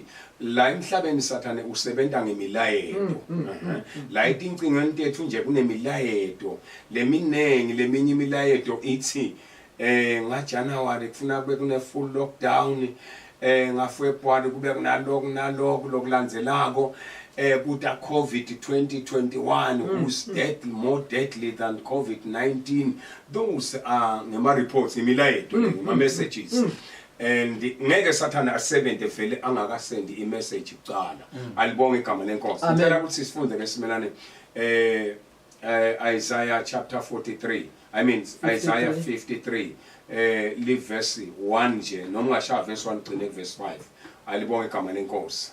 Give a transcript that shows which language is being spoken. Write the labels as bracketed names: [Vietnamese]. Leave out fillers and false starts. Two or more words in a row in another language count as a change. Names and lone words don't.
[Swati] la emhlabeni sathane usebenza ngemilayeto la itingcingweni tethu nje kunemilayeto leminengi leminye imilayeto ithi nga January kufuna kube kune [English] full lockdown [Swati] nga February kube kunaloko lokulandzelako kuta COVID 2021 [English] who's deadly more deadly than COVID-19 those are [Swati] ngema reports imilayeto ngema messages and ngeke sathana asebenze vele angakasendi imessage kuqala alibonge igama lenkosi ngicela ukuthi sifunde ngesimelane [English] Isaiah chapter 43 I mean Isaiah 53 leave verse 1 [Swati] nje noma ngashaya [English] verse 1 gcine verse 5 [Swati] alibonge igama lenkosi